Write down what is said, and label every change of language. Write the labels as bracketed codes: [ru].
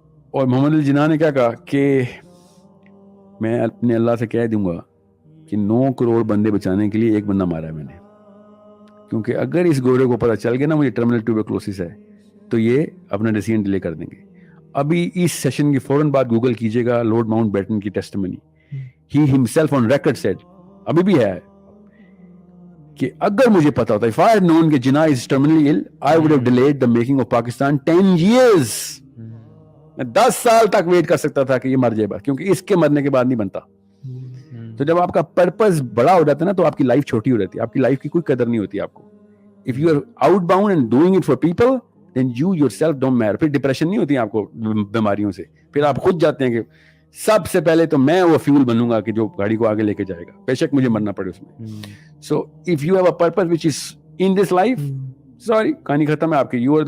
[ur] اور محمد علی جناح نے کیا کہا کہ میں اپنے اللہ سے کہہ دوں گا کہ 9 کروڑ بندے بچانے کے لیے ایک بندہ مارا ہے میں نے, کیونکہ اگر اس گورے کو پتہ چل گیا نا مجھے ٹرمینل ٹیوبرکلوسس ہے تو یہ اپنا ڈیسیژن ڈیلے کر دیں گے. ابھی اس سیشن کی فوراً بعد گوگل کیجیے گا لارڈ ماؤنٹ بیٹن کی testimony. [en] he himself on record said, [ur] ابھی بھی ہے, کہ اگر مجھے پتا ہوتا, [en] if I had known کہ Jinnah is terminally ill, I would have delayed the making of Pakistan 10 years. [ur] میں 10 سال تک ویٹ کر سکتا تھا کہ یہ مر جائے بس, کیونکہ اس کے مرنے کے بعد نہیں بنتا. تو جب آپ کا پرپز بڑا ہو جاتا ہے نا تو آپ کی لائف چھوٹی ہو جاتی ہے, آپ کی لائف کی کوئی قدر نہیں ہوتی آپ کو. [en] If you are outbound and doing it for people, then you yourself don't matter. [ur] پھر ڈپریشن نہیں ہوتی آپ کو بیماریوں سے, پھر آپ خود جاتے ہیں کہ سب سے پہلے تو میں وہ فیول بنوں گا کہ جو گاڑی کو آگے لے کے جائے گا, بے شک مجھے مرنا پڑے اس میں. [en] So if you have a purpose which is in this life, sorry, [ur] کہانی ختم ہے آپ کی.